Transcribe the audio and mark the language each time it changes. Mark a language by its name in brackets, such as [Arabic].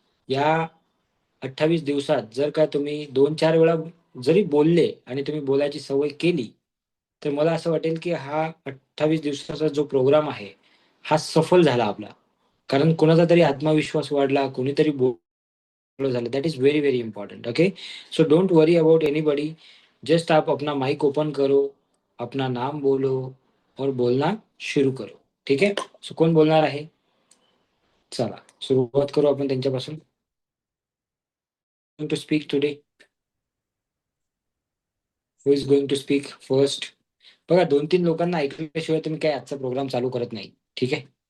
[Marathi] या 28 दिवसात जर का तुम्ही 2-4 वेळा जरी बोलले आणि तुम्ही बोलायची सवय केली, तर मला असं वाटेल की हा 28 दिवसाचा जो प्रोग्राम आहे हा सफल झाला आपला. कारण कोणाचा तरी आत्मविश्वास वाढला, कोणीतरी बोलणं झालं. [English] That is very very important. Okay, so don't worry about anybody. [Hindi] Just आप अपना माइक ओपन करो, अपना नाम बोलो और बोलना शुरू करो. [Marathi] ठीक आहे. सो कोण बोलणार आहे? चला सुरुवात करू आपण त्यांच्यापासून. [English] To speak today. Who is going to speak first? [Marathi] बघा, 2-3 लोकांना ऐकल्याशिवाय तुम्ही काय आजचा प्रोग्राम चालू करत नाही. ठीक आहे.